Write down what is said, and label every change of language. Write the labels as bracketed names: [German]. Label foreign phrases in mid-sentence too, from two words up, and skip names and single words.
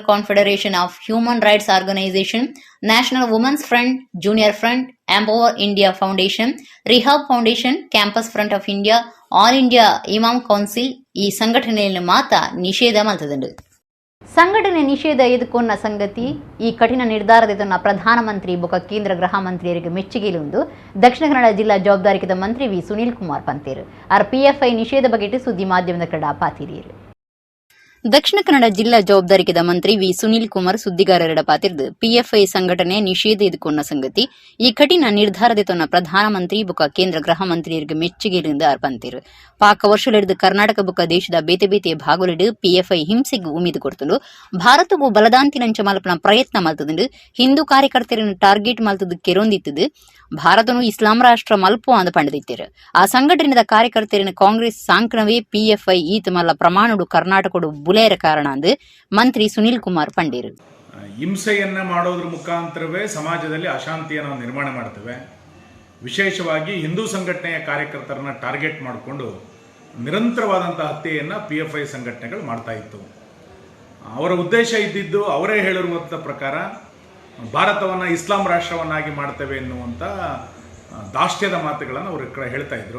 [Tulu] ಕಾನ್ಫೆಡರೇಷನ್ ಆಫ್ ಹ್ಯೂಮನ್ ರೈಟ್ಸ್ ಆರ್ಗನೈಸೇಷನ್ ನ್ಯಾಷನಲ್ ವುಮೆನ್ಸ್ ಫ್ರಂಟ್ ಜೂನಿಯರ್ ಫ್ರಂಟ್ ಎಂಪವರ್ ಇಂಡಿಯಾ ಫೌಂಡೇಶನ್ ರಿಹಾಬ್ ಫೌಂಡೇಶನ್ ಕ್ಯಾಂಪಸ್ ಫ್ರಂಟ್ ಆಫ್ ಇಂಡಿಯಾ ಆಲ್ ಇಂಡಿಯಾ ಇಮಾಮ್ ಕೌನ್ಸಿಲ್ ಈ ಸಂಘಟನೆಯಲ್ಲಿ ಮಾತ್ರ ನಿಷೇಧ ಮಲ್ತದಂಡು ಸಂಘಟನೆ ನಿಷೇಧ ಎದುಕೊನ್ನ ಸಂಗತಿ ಈ ಕಠಿಣ ನಿರ್ಧಾರದನ್ನ ಪ್ರಧಾನಮಂತ್ರಿ ಬೊಕ್ಕ ಕೇಂದ್ರ ಗೃಹ ಮಂತ್ರಿಯರಿಗೆ ಮೆಚ್ಚುಗೆಲುಂದು ದಕ್ಷಿಣ ಕನ್ನಡ ಜಿಲ್ಲಾ ಜವಾಬ್ದಾರಿಕದ ಮಂತ್ರಿ ವಿ ಸುನೀಲ್ ಕುಮಾರ್ ಪಂತೇರು PFI ನಿಷೇಧ ಬಗೆಟ್ ಸುದ್ದಿ ಮಾಧ್ಯಮದ ಕಡ ಪಾತಿರಿಯರು ದಕ್ಷಿಣ ಕನ್ನಡ ಜಿಲ್ಲಾ ಜವಾಬ್ದಾರಿಕದ ಮಂತ್ರಿ ವಿ ಸುನೀಲ್ ಕುಮಾರ್ ಸುದ್ದಿಗಾರರ ಪಾತಿರ್ದು PFI ಸಂಘಟನೆ ನಿಷೇಧ ಎದುಕೊನ್ನ ಸಂಗತಿ ಈ ಕಠಿಣ ನಿರ್ಧಾರದನ್ನ ಪ್ರಧಾನಮಂತ್ರಿ ಬೊಕ್ಕ ಕೇಂದ್ರ ಗೃಹ ಮಂತ್ರಿಯರಿಗೆ ಮೆಚ್ಚುಗೆಲಿಂದ ಅರ್ಪಂತಿರು ಪಾಕ ವರ್ಷಲೆಡ್ದು ಕರ್ನಾಟಕ ಬೊಕ್ಕ ದೇಶದ ಬೇತೆ ಬೇತೆ ಭಾಗಲೆಡು PFI ಹಿಂಸೆಗೂ ಉಮೀದು ಕೊಡ್ತಂಡು ಭಾರತಗೂ ಬಲದಾಂತಿನಂಚ ಮಲ್ಪನ ಪ್ರಯತ್ನ ಮಲ್ತದಂಡು ಹಿಂದೂ ಕಾರ್ಯಕರ್ತರನ್ನು ಟಾರ್ಗೆಟ್ ಮಲ್ತದು ಕೆರೊಂದಿತ್ತದು ಭಾರತನು ಇಸ್ಲಾಂ ರಾಷ್ಟ್ರ ಮಲ್ಪು ಅಂದ ಪಂಡದಿತ್ತರು ಆ ಸಂಘಟನೆದ ಕಾರ್ಯಕರ್ತರನ್ನು ಕಾಂಗ್ರೆಸ್ ಸಾಂಕ್ರವೇ PFI ಈತ ಮಲ್ಲ ಪ್ರಮಾಣಡು ಕರ್ನಾಟಕಡು ಬುಲೇರ ಕಾರಣ ಅಂದು ಮಂತ್ರಿ ಸುನೀಲ್ ಕುಮಾರ್ ಪಂಡೇರು [Kannada] ಹಿಂಸೆಯನ್ನ ಮಾಡೋದ್ರ ಮುಖಾಂತರವೇ ಸಮಾಜದಲ್ಲಿ ಅಶಾಂತಿಯನ್ನು ನಾವು ನಿರ್ಮಾಣ ಮಾಡ್ತೇವೆ. ವಿಶೇಷವಾಗಿ ಹಿಂದೂ ಸಂಘಟನೆಯ ಕಾರ್ಯಕರ್ತರನ್ನ ಟಾರ್ಗೆಟ್ ಮಾಡಿಕೊಂಡು ನಿರಂತರವಾದಂತಹ ಹತ್ಯೆಯನ್ನು PFI ಸಂಘಟನೆಗಳು ಮಾಡ್ತಾ ಇತ್ತು. ಅವರ ಉದ್ದೇಶ ಇದ್ದಿದ್ದು ಅವರೇ ಹೇಳಿರುವಂಥ ಪ್ರಕಾರ ಭಾರತವನ್ನು ಇಸ್ಲಾಂ ರಾಷ್ಟ್ರವನ್ನಾಗಿ ಮಾಡ್ತೇವೆ ಎನ್ನುವಂಥ ದಾಷ್ಟ್ಯದ ಮಾತುಗಳನ್ನು ಅವರು ಹೇಳ್ತಾ ಇದ್ರು.